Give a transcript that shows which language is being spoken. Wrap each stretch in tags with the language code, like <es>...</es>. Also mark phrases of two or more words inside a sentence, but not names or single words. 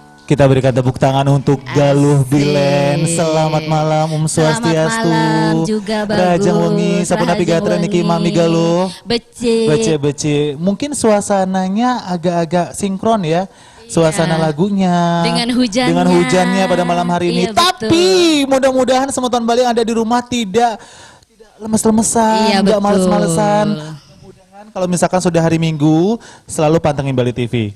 <id>Kita berikan tepuk tangan untuk Galuh Bilen. Selamat malam Swastiastu. Selamat malam juga bagus.</id> <ban>Rajang wengi sapunapi gatra niki Mami Galuh. Bece.</ban> <id>Mungkin suasananya agak-agak sinkron ya. Suasana lagunya dengan hujannya pada malam hari ini. Iya, tapi mudah-mudahan semeton Bali yang ada di rumah tidak lemes-lemesan, nggak males-malesan. Mudah-mudahan kalau misalkan sudah hari Minggu selalu pantengin Bali TV.</id>